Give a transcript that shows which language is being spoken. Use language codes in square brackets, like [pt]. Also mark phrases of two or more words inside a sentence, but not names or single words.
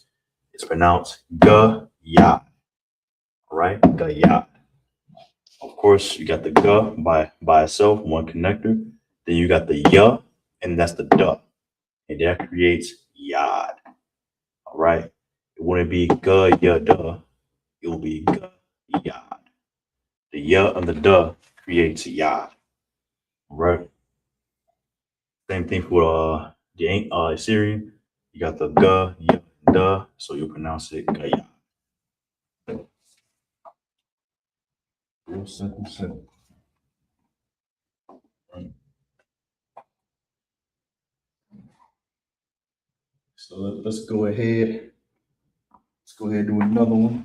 [en] It's pronounced ga-ya. All right, ga-ya. Of course, you got the ga by itself, one connector. Then you got the ya, and that's the duh. And that creates yad. All right. It wouldn't be ga ya duh. It will be ga yad. The ya and the duh creates yad. All right. Same thing for the Assyrian. You got the ga, ya, duh, so you pronounce it gaya. Real simple, simple. Right. So let's go ahead. Let's go ahead and do another one.